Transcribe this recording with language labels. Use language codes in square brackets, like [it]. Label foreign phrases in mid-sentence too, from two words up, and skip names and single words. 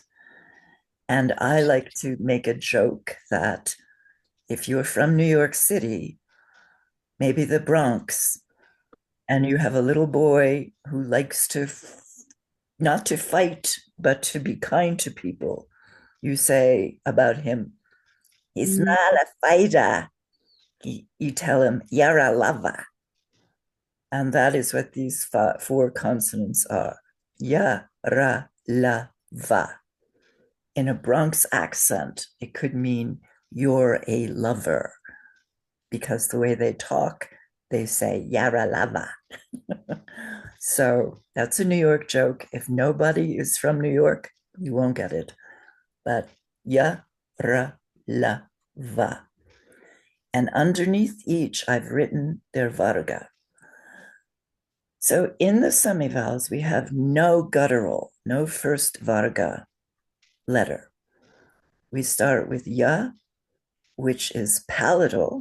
[en] And I like to make a joke that if you're from New York City, maybe the Bronx, and you have a little boy who likes to not to fight, but to be kind to people, you say about him, he's not a fighter. You tell him, you're a lover. And that is what these 4 consonants are. Ya, ra, la, va. In a Bronx accent, it could mean you're a lover, because the way they talk, they say yara lava. So that's a New York joke. If nobody is from New York, you won't get it. But ya, ra, la, va. And underneath each, I've written their varga. So in the semivowels, we have no guttural, no first varga letter. We start with ya, which is palatal.